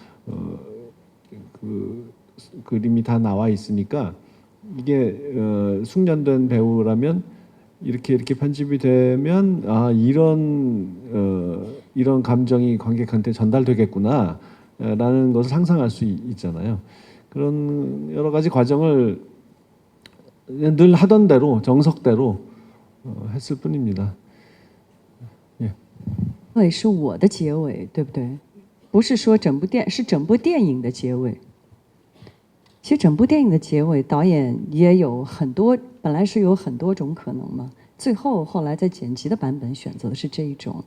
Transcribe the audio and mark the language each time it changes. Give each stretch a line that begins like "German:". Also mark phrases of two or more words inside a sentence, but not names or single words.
Korean: 그 그림이 다 나와 있으니까 이게 숙련된 배우라면 이렇게 편집이 되면 이런 감정이 관객한테 전달되겠구나 라는 것을 상상할 수 있잖아요. 그런 여러 가지 과정을 늘 하던 대로 정석대로 했을 뿐입니다. 예.
Chinese: 尾是我的结尾，对不对？不是说是整部电影的结尾。其实整部电影的结尾，导演也有很多，本来是有很多种可能嘛。后来在剪辑的版本选择的是这一种。